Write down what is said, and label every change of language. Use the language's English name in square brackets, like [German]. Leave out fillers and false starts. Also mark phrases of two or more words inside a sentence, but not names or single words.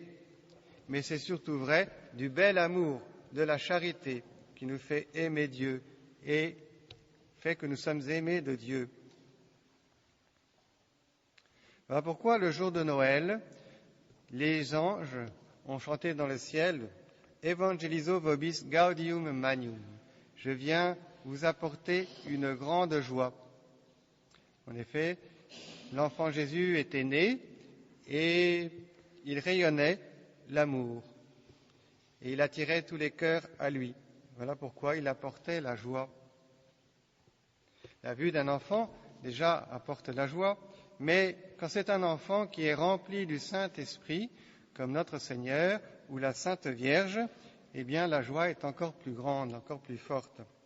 [French] Mais c'est surtout vrai du bel amour, de la charité qui nous fait aimer Dieu et fait que nous sommes aimés de Dieu. Voilà pourquoi le jour de Noël, les anges ont chanté dans le ciel « [Latin] Evangelizo vobis gaudium magnum ». [French] Je viens vous apporter une grande joie. En effet, l'enfant Jésus était né et il rayonnait l'amour et il attirait tous les cœurs à lui. Voilà pourquoi il apportait la joie. La vue d'un enfant, déjà, apporte la joie, mais quand c'est un enfant qui est rempli du Saint-Esprit, comme notre Seigneur ou la Sainte Vierge, eh bien la joie est encore plus grande, encore plus forte.